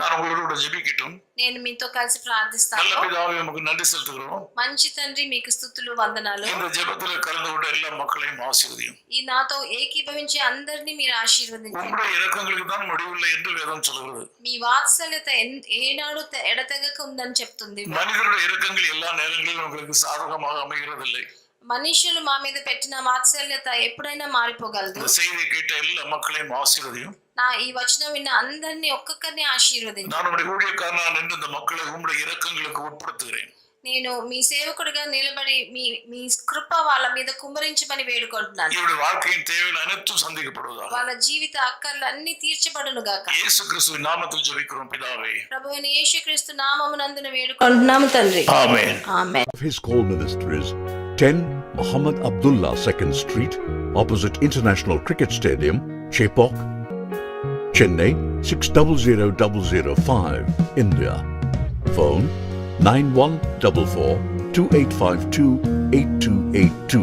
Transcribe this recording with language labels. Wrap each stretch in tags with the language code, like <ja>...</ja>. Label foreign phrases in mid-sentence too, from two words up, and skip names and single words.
<ta>நான் உங்களோட ஜெபிக்கட்டும்.</ta> <te>నేను మీతో కలిసి ప్రార్థిస్తాను.</te> <ta>நல்ல பிதாவே உமக்கு நன்றி செலுத்துகிறோம்.</ta> <te>మంచి తండ్రి మీకు స్తుతులు వందనాలు.</te> <ta>இந்த ஜெபத்தில் கலந்து கொண்ட எல்லா மக்களையும் ஆசீர்வதியும்.</ta> <te>ఈ నాతో ఏకీభవించే అందరినీ మీరు ఆశీర్వదించండి.</te> <ta>உங்களுடைய இரக்கங்களுக்கு தான் முடிவில்லை என்று வேதம் சொல்கிறது.</ta> <te>మీ వాత్సల్యత ఏనాడు ఎడతెగక ఉందని చెప్తుంది.</te> <ta>மனிதருடைய இரக்கங்கள் எல்லா நேரங்களிலும் உங்களுக்கு சாதகமாக அமைகிறதில்லை.</ta> <te>మనుషులు మా మీద పెట్టిన వాత్సల్యత ఎప్పుడైనా మారిపోగలదు.</te> <ta>செய்தியை கேட்ட எல்லா மக்களையும் ஆசீర్వதியும்.</ta> <te>నా ఈ వచనం విన్న అందరినీ ఒక్కొక్కరిని ఆశీర్వదించు.</te> <ta>நான் உங்களுடைய ஊழியக்காரனாக நின்று இந்த மக்களை உங்களுடைய இரக்கங்களுக்கு உட்படுத்துகிறேன்.</ta> <te>నేను మీ సేవకుడిగా నిలబడి మీ కృప వాళ్ళ మీద కుమ్మరించమని వేడుకుంటున్నాను.</te> <ta>இவருடைய வாழ்க்கையின் தேவைகள் அனைத்தும் சந்திக்கப்படுவதாக.</ta> <te>వాళ్ళ జీవిత అక్కర్లు అన్ని తీర్చబడును గాక.</te> <ta>இயேசு கிறிஸ்துவின் நாமத்தில் ஜெபிக்கிறோம் பிதாவே.</ta> <te>ప్రభువైన యేసుక్రీస్తు నామమునందున వేడుకుంటున్నాము తండ్రి. ఆమేన్. ఆమేన్.</te> <en>His call ministries 10 Muhammad Abdullah 2nd Street opposite International Cricket Stadium, Chepauk, Chennai 600005, India. Phone 914428528282.</en>